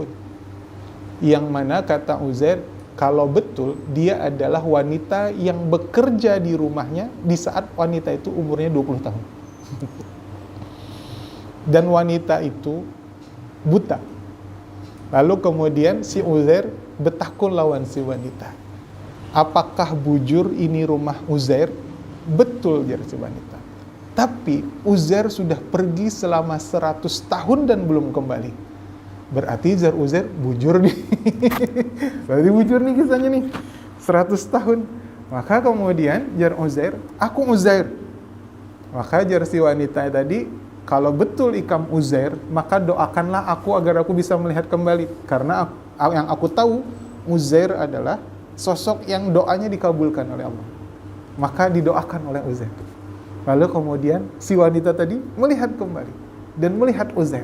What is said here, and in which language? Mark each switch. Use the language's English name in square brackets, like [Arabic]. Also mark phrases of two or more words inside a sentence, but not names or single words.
[Indonesian] Yang mana kata Uzair, kalau betul dia adalah wanita yang bekerja di rumahnya di saat wanita itu umurnya 20 tahun. Dan wanita itu buta. [Banjar] Lalu kemudian si Uzair bertakun lawan si wanita. Apakah bujur ini rumah Uzair? Betul, jar si wanita. [Indonesian] Tapi Uzair sudah pergi selama 100 tahun dan belum kembali. [Banjar] Berarti jar Uzair bujur nih. Berarti bujur nih kisahnya nih. [Indonesian] 100 tahun. [Banjar] Maka kemudian jar Uzair, aku Uzair. Maka jar si wanita tadi, kalau betul ikam Uzair, [Indonesian] maka doakanlah aku agar aku bisa melihat kembali. Karena yang aku tahu, Uzair adalah sosok yang doanya dikabulkan oleh Allah. Maka didoakan oleh Uzair. Lalu kemudian si wanita tadi melihat kembali dan melihat Uzair.